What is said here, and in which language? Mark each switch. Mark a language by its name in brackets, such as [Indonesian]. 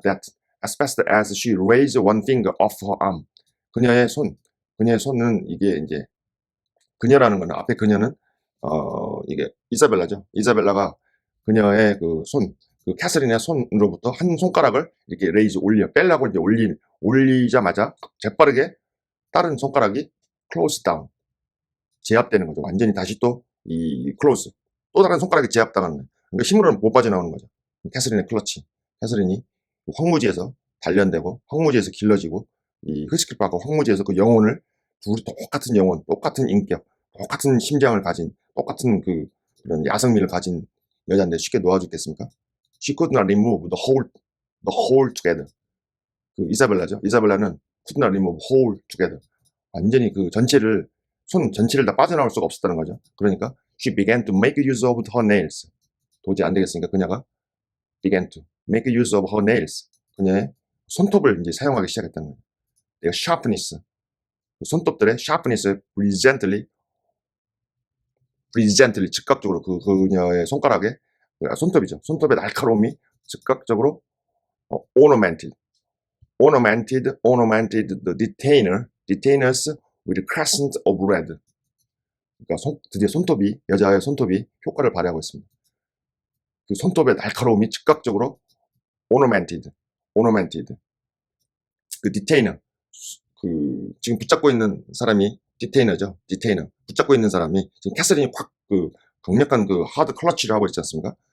[English] That as fast as she raised one finger off her arm. [Korean] 그녀의 손은 이게 이제 그녀라는 거는 앞에 그녀는 이게 이사벨라죠. 이사벨라가 그녀의 그 캐서린의 손으로부터 한 손가락을 이렇게 레이즈 빼려고 이제 올리자마자 재빠르게 다른 손가락이 close down. 제압되는 거죠. 완전히 다시 또 이 close. 또 다른 손가락이 제압당하는 거예요. 그러니까 힘으로는 못 빠져나오는 거죠. 캐서린의 클러치. 캐서린이 황무지에서 단련되고 황무지에서 길러지고 이 히스클립하고 황무지에서 그 영혼을 둘이 똑같은 영혼, 똑같은 인격, 똑같은 심장을 가진 똑같은 그런 야성미를 가진 여자인데 쉽게 놓아주겠습니까? [English] She could not remove the whole together. [Korean] 그 이사벨라죠. 이사벨라는 [English] could not remove whole together. [Korean] 완전히 그 손 전체를 다 빠져나올 수가 없었다는 거죠. 그러니까 [English] she began to make use of her nails. [Korean] 도저히 안 되겠으니까 그녀가 [English] began to make use of her nails. [Korean] 그녀의 손톱을 이제 사용하기 시작했다는 거예요. [English] Their sharpness. [Korean] 그 손톱들의 [English] sharpness presently [Korean] 즉각적으로 그녀의 손가락에 손톱이죠. 손톱의 날카로움이 즉각적으로 [English] ornamented the detainers with crescent of red. [Korean] 그러니까 드디어 여자의 손톱이 효과를 발휘하고 있습니다. 그 손톱의 날카로움이 즉각적으로 ornamented. 그 detainer, 지금 붙잡고 있는 사람이 detainer죠. 붙잡고 있는 사람이 지금 캐서린이 강력한 하드 클러치를 하고 있지 않습니까?